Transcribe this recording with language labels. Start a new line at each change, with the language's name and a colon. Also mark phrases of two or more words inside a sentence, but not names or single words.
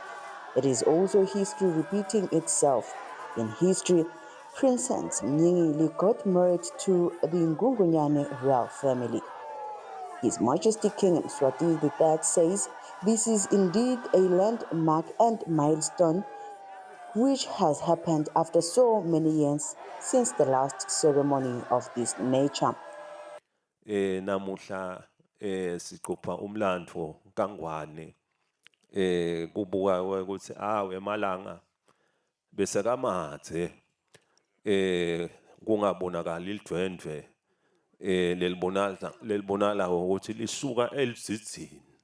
English: It is also history repeating itself. In history, Princess Mnyingili got married to the Ngungunyane royal family. His Majesty King Eswatini III says this is indeed a landmark and milestone which has happened after so many years since the last ceremony of this nature.
Swati: Namuhla siqopha umlandvo kaNgwane kubuka ukuthi emalanga bese kamathe kungabonakala idwendwe lelibonala ukuthi lisuka elizithini.